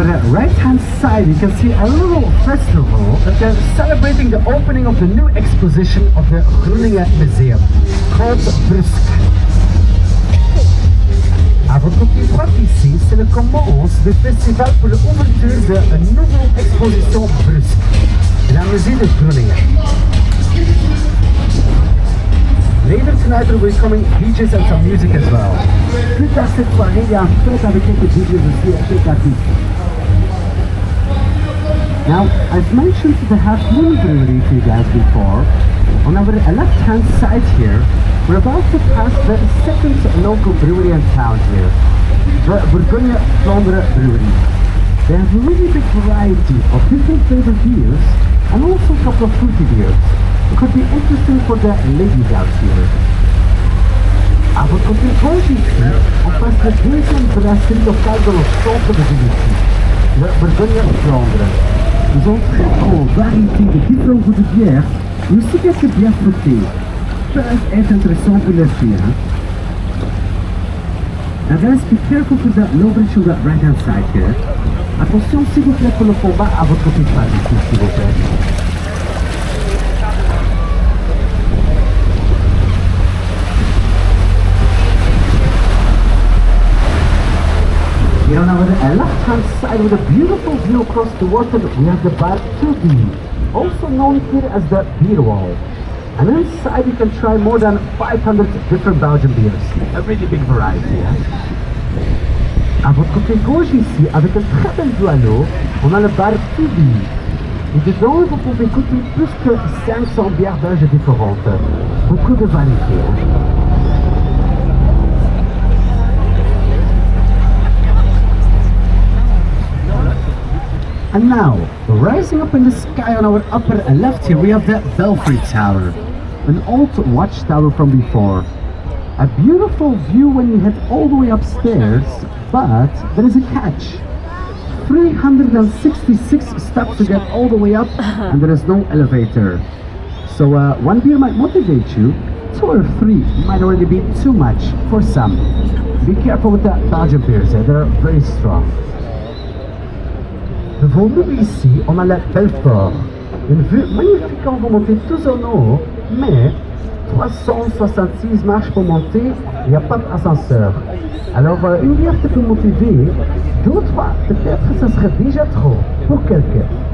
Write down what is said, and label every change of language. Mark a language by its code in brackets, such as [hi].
[en] Right-hand side, you can see a little festival that they're celebrating the opening of the new exposition of the Groningen Museum called Bruges. [fr] À votre côté droit ici, c'est le commence du festival pour l'ouverture de une nouvelle exposition Bruges, la musée de Groningen. [en] Later tonight there will be coming DJs and some music as well. [fr] Plus tard cette soirée, il y a un fête avec quelques DJs aussi à Chicago. [en] Now, I've mentioned the Half Moon Brewery to you guys before. On our left-hand side here, we're about to pass the second local brewery in town here, the Biglang-awa Brewery. They have a really big variety of different flavored beers and also a couple of fruity beers. It could be interesting for the ladies out here. [fr] À votre côté gauche ici, on passe la deuxième brasserie locale dans le centre de ville ici, le Biglang-awa. Ils ont une très grande variété de différents goûts de bière, mais aussi quelques bières fruitées. Peuvent être intéressants pour les filles. Hein? [en] Now guys, be careful with that low bridge on the right hand side here. [fr] Attention s'il vous plaît pour le combat à votre côté droit ici, s'il vous plaît. [en] Here on our left-hand side with a beautiful view across the water, we have the bar 2B, also known here as the beer wall. And inside you can try more than 500 different Belgian beers, a really big variety. Yeah? [fr] À votre côté gauche ici, avec un très bel vue à l'eau, on a le bar 2B. Et dedans, vous pouvez goûter plus que 500 bières belges différentes. Beaucoup de variétés. Hein? [en] And now, rising up in the sky on our upper left here, we have the Belfry Tower, an old watchtower from before. A beautiful view when you head all the way upstairs, but there is a catch. 366 steps to get all the way up, and there is no elevator. So one beer might motivate you, two or three might already be too much for some. Be careful with that Belgian beers, they're very strong. [fr] Devant nous ici, on a la Belfort. Une vue magnifique quand vous montez tous en haut, mais 366 marches pour monter, il n'y a pas d'ascenseur. Alors une bière te peut motiver, deux ou trois, peut-être ça serait déjà trop pour quelqu'un.